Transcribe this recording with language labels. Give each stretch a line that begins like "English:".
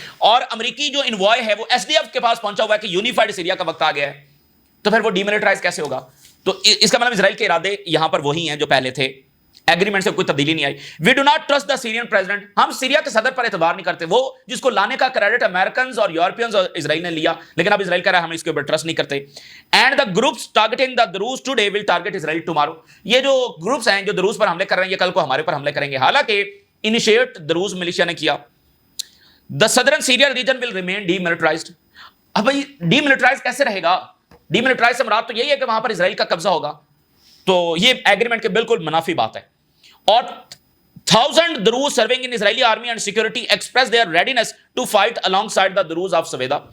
Urdu: اور امریکی جو انوائے ہے وہ ایس ڈی ایف کے پاس پہنچا ہوا ہے کہ یونیفائڈ سیریا کا وقت آ گیا ہے. تو پھر وہ ڈی ملٹرائز کیسے ہوگا؟ تو اس کا مطلب اسرائیل کے ارادے یہاں پر وہی ہیں جو پہلے تھے، ایگریمنٹ سے کوئی تبدیلی نہیں آئی.
English: We do not trust the Syrian president.
Urdu: ہم سیریا کے صدر پر اعتبار نہیں کرتے. وہ جس کو لانے کا کریڈٹ امریکنز اور یورپینز اور اسرائیل نے لیا، لیکن اب اسرائیل کہہ رہا ہے ہم اس کے اوپر ٹرسٹ نہیں کرتے.
English: And the groups targeting the Druze today will target Israel tomorrow.
Urdu: یہ جو گروپس ہیں جو دروز پر حملے کر رہے ہیں یہ کل کو ہمارے پر حملے کریں گے. حالانکہ انیشیٹ دروز ملیشیا نے کیا.
English: The southern Syria region will remain demilitarized.
Urdu: اب بھائی ڈی ملٹرائز کیسے رہے گا؟ ڈی ملٹرائز سے مراد تو یہی ہے کہ وہاں پر اسرائیل کا قبضہ ہوگا. تو یہ ایگریمنٹ کے بالکل منافی بات ہے.
English: اور 1000 Druze serving in Israeli army and security express their readiness to fight alongside the Druze of Suwayda.